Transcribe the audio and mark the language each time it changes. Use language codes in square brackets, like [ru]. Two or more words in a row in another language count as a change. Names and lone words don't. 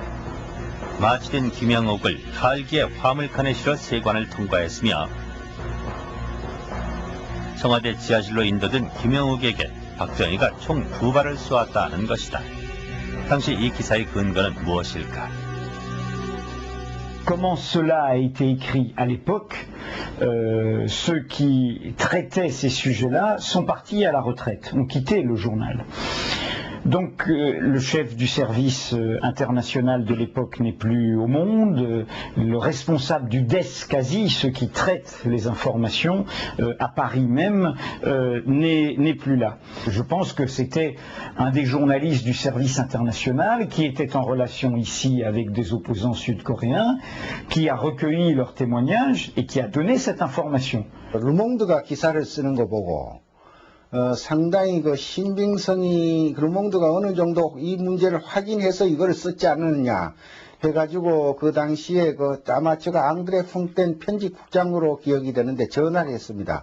[ko] 마취된 김영옥을 가을기에 화물칸에 실어 세관을 통과했으며 청와대 지하실로 인도된 김영욱에게 박정희가 총 2발을 쏘았다는 것이다. 당시 이 기사의 근거는 무엇일까? [fr] Comment cela a été écrit à l'époque, ceux qui traitaient ces sujets-là sont partis à la retraite, ont quitté le journal. Donc le chef du service international de l'époque n'est plus au monde, le responsable du DES quasi, ceux qui traitent les informations à Paris même, n'est plus là. Je pense que c'était un des journalistes du service international qui était en relation ici avec des opposants sud-coréens, qui a recueilli leurs témoignages et qui a donné cette information. [ko] 르몽드가 기사를 쓰는 거 보고 상당히 그 신빙성이 르몽드가 어느 정도 이 문제를 확인해서 이걸 썼지 않느냐 해가지고 그 당시에 아마 제가 앙드레 퐁텐 편집국장으로 기억이 되는데 전화를 했습니다.